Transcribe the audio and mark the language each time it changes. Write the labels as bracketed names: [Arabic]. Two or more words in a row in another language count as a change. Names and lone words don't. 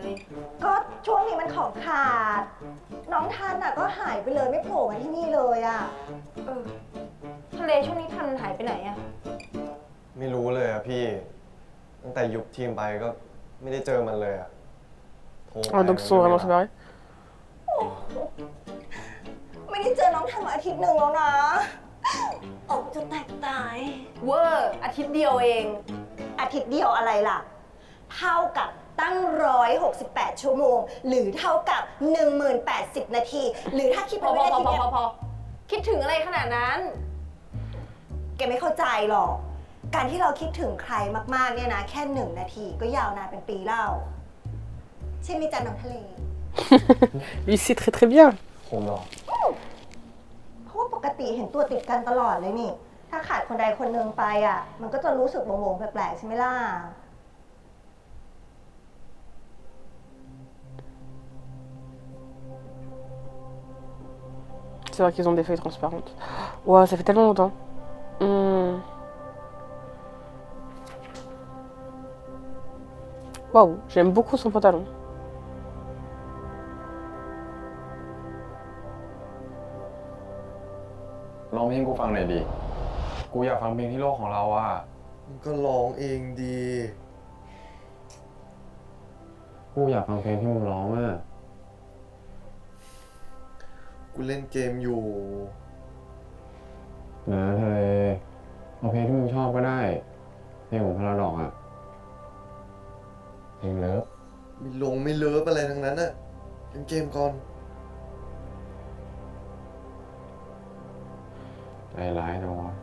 [Thai] ก็ช่วงนี้มันของขาด น้องทันอ่ะก็หายไปเลยไม่โผล่มาที่นี่เลยอ่ะ เออทะเลช่วงนี้ทันหายไปไหนอะ ไม่รู้เลยอะพี่ ตั้งแต่ยุบทีมไปก็ไม่ได้เจอมันเลยอะโทรไป [French] Ah, donc ils sont vraiment séparés. [Thai] ไม่ได้เจอน้องทันมาอาทิตย์หนึ่งแล้วนะอกจะแตกตาย เวอร์อาทิตย์เดียวเอง อาทิตย์เดียวอะไรล่ะ เท่ากับตั้ง168 ชั่วโมง หรือเท่ากับ10,080 นาที หรือถ้าคิด พ เป็น อ วินาทีเนี่ย พอคิดถึงอะไรขนาดนั้น แกไม่เข้าใจหรอก การที่เราคิดถึงใครมากๆเนี่ยนะ แค่1 นาทีก็ยาวนานเป็นปีเล่าใช่ไหมจ๊ะน้องทะเล [French] Lui, c'est très très bien. [Thai] ผมเหรอ เพราะว่าปกติเห็นตัวติดกันตลอดเลยนี่ ถ้าขาดคนใดคนหนึ่งไปอ่ะ มันก็จะรู้สึกงงๆแปลกๆใช่ไหมล่ะ [French] C'est vrai qu'ils ont des feuilles transparentes. Wow, ça fait tellement longtemps. Waouh, j'aime beaucoup son pantalon. [Thai] ร้องเพลงกูฟังหน่อยดิ กูอยากฟังเพลงที่โลกของเราอ่ะ มันก็ร้องเองดี กูอยากฟังเพลงที่มึงร้องอ่ะ กูเล่นเกมอยู่ นะทะเลเอาเพลงที่มึงชอบก็ได้ เพลงของพาราดอกอ่ะ เพลงเลิฟ ไม่เลิฟอะไรทั้งนั้นอะเล่นเกมก่อน ใจร้ายจังวะ